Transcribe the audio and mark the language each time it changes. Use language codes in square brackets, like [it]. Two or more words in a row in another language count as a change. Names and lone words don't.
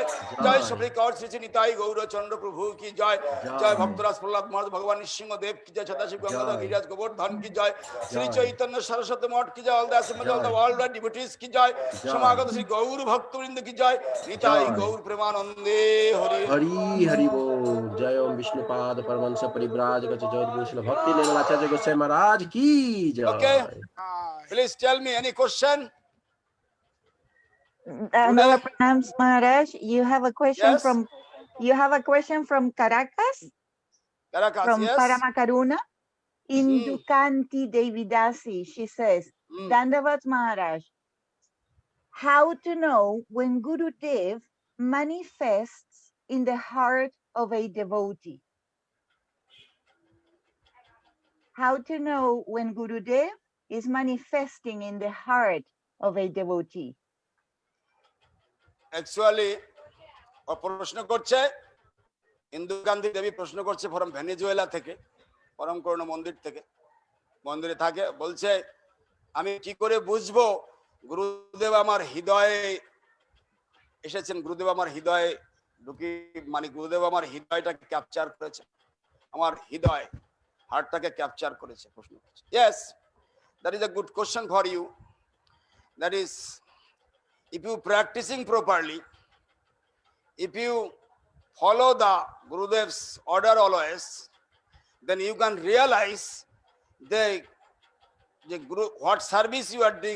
[bn] জয় সপরিকর শ্রী শ্রী নিতাই গৌরচন্দ্র প্রভু কি জয়। জয় ভক্তরাজ প্রহ্লাদ মহারাজ ভগবান নৃসিংহ দেব কি জয়। সদাশিব গঙ্গাধর গিরিরাজ গোবর্ধন কি জয়। শ্রী চৈতন্য সরস্বতী মঠ কি জয়। [en] all the assembly all the world devotees [bn] কি জয়। সমাগত শ্রী গৌর ভক্তবৃন্দ কি জয়। নিতাই গৌর প্রেমানন্দে হরি [hi] हरि हरि बोल। जय ओम विष्णुपाद परमहंस परिव्राजक जगद्गुरु श्रील भक्ति निर्मलाचार्य गोसाई महाराज की जय। [en] Okay, please tell me any question. Nava Pranams Maharaj, you have a question Yes. from Caracas, Caracas, from yes. Paramakaruna. Indukanti Devidasi, she says, Hmm. Dandavat Maharaj, how to know when Guru Dev manifests in the heart of a devotee? How to know when Guru Dev is manifesting in the heart of a devotee? Actually, [bn] ও প্রশ্ন করছে ইন্দু গান্ধী দেবী প্রশ্ন করছে ফরম ভেনেজুয়েলা থেকে, পরম করুণা মন্দির থেকে, মন্দিরে থাকে। বলছে আমি কি করে বুঝবো গুরুদেব আমার হৃদয়ে এসেছেন, গুরুদেব আমার হৃদয়ে ঢুকি, মানে গুরুদেব আমার হৃদয়টাকে ক্যাপচার করেছে, আমার হৃদয় হার্টটাকে ক্যাপচার করেছে। প্রশ্ন করছে। [en] Yes, that is a good question for you. that is, if you practicing properly, if you follow the Gurudev's order always, then you can realize the Guru, what service you are doing.